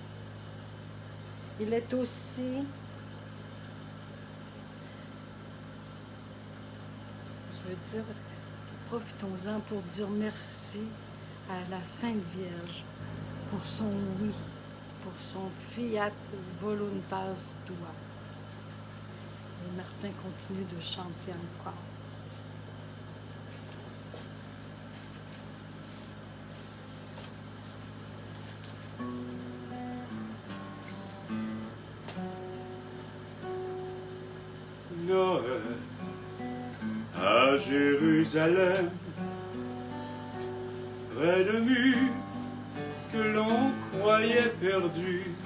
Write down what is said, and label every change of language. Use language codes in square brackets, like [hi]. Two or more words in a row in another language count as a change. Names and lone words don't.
[fr] Il est aussi, profitons-en pour dire merci à la Sainte Vierge pour son oui, pour son [la] fiat voluntas tua. [fr] Et Martin continue de chanter encore. Noël à Jérusalem, près de murs que l'on croyait perdus,